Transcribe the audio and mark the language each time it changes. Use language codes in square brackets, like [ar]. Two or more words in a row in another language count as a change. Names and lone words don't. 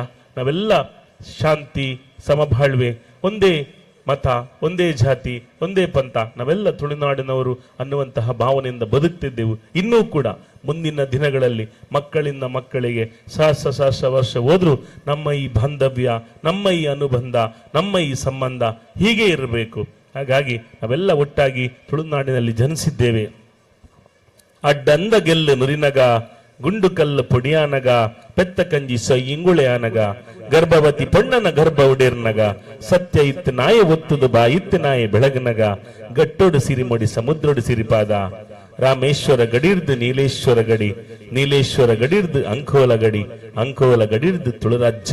[kn] ನಾವೆಲ್ಲ ಶಾಂತಿ, ಸಮಬಾಳ್ವೆ, ಒಂದೇ ಮತ, ಒಂದೇ ಜಾತಿ, ಒಂದೇ ಪಂಥ, ನಾವೆಲ್ಲ ತುಳುನಾಡಿನವರು ಅನ್ನುವಂತಹ ಭಾವನೆಯಿಂದ ಬದುಕ್ತಿದ್ದೆವು. ಇನ್ನೂ ಕೂಡ ಮುಂದಿನ ದಿನಗಳಲ್ಲಿ ಮಕ್ಕಳಿಂದ ಮಕ್ಕಳಿಗೆ ಸಹಸ್ರ ವರ್ಷ ಹೋದ್ರೂ ನಮ್ಮ ಈ ಬಾಂಧವ್ಯ, ನಮ್ಮ ಈ ಅನುಬಂಧ, ನಮ್ಮ ಈ ಸಂಬಂಧ ಹೀಗೆ ಇರಬೇಕು. ಹಾಗಾಗಿ ನಾವೆಲ್ಲ ಒಟ್ಟಾಗಿ ತುಳುನಾಡಿನಲ್ಲಿ ಜನಿಸಿದ್ದೇವೆ. [tcy] ಅಡ್ಡಂದ ಗೆಲ್ಲು ನುರಿನಗ, ಗುಂಡು ಕಲ್ಲು ಪೊಡಿಯಾನಗ, ಪೆತ್ತ ಕಂಜಿ ಸೊಯ್ ಇಂಗುಳೆಯಾನಗ, ಗರ್ಭವತಿ ಪೊಣ್ಣನ ಗರ್ಭ ಉಡೇರ್ನಗ, ಸತ್ಯ ಇತ್ತು ನಾಯ ಒತ್ತುದು ಬಾ ಇತ್ತು ನಾಯ ಬೆಳಗನಗ, ಗಟ್ಟೋಡು ಸಿರಿಮೊಡಿ ಸಮುದ್ರೋಡು ಸಿರಿಪಾದ, ರಾಮೇಶ್ವರ ಗಡಿರ್ದು ನೀಲೇಶ್ವರ ಗಡಿ, ನೀಲೇಶ್ವರ ಗಡಿರ್ದು ಅಂಕೋಲ ಗಡಿ, ಅಂಕೋಲ ಗಡಿರ್ದು ತುಳುರಾಜ್ಯ